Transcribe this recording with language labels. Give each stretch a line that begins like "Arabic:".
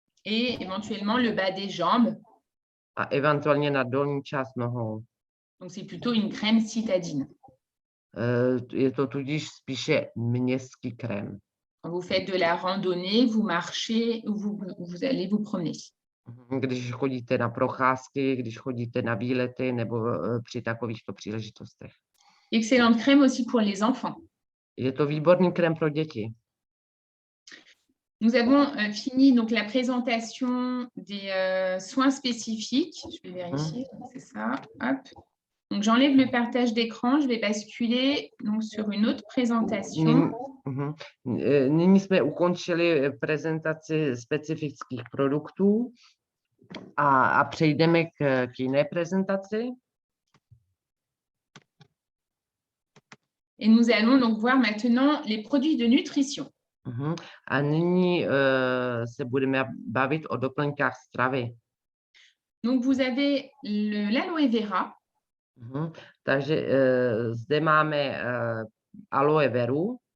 French: Et éventuellement le bas des jambes.
Czech: A eventuálně na dolní část nohou.
French: Donc c'est plutôt une crème citadine.
Czech: Je to tudíž spíše městský krém.
French: Quand vous faites de la randonnée, vous marchez ou vous allez vous promener.
Czech: Když chodíte na procházky, když chodíte na výlety nebo při takovýchto příležitostech.
French: Excellente crème aussi pour les enfants.
Czech: Je to výborný krém pro děti.
French: Nous avons fini donc la présentation des soins spécifiques. Je vais vérifier, c'est ça. Hop. Donc j'enlève le partage d'écran, je vais basculer donc sur une autre présentation.
Czech: Nyní jsme ukončili prezentaci specifických produktů a přejdeme k jiné prezentaci.
French: Et nous allons donc voir maintenant les produits de nutrition.
Czech: A nyní se budeme bavit o doplňkách stravy.
French: Donc vous avez l'aloe vera.
Czech: Takže zde máme aloe veru.